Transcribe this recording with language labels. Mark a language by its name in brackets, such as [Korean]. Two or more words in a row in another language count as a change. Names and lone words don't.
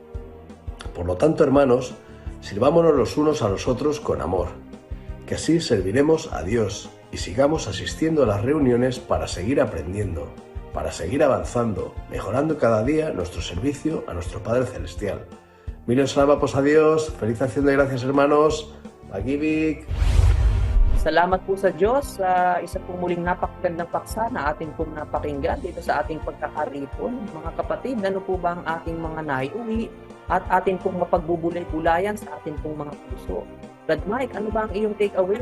[Spanish] Por lo tanto, hermanos, sirvámonos los unos a los otros con amor, que así serviremos a Dios y sigamos asistiendo a las reuniones para seguir aprendiendo, para seguir avanzando, mejorando cada día nuestro servicio a nuestro Padre Celestial. Miren, salvapos a Dios. Feliz acción de gracias, hermanos. [Filipino] Pag-ibig. Salamat po sa Diyos sa isa pong muling napakagandang paksa na ating pong napakinggan dito sa ating pagkakaripon. Mga kapatid, ano po ba ang ating mga naiuwi at ating pong mapagbubulay-bulayan sa ating pong mga puso? Brad Mike, ano ba ang iyong take-away?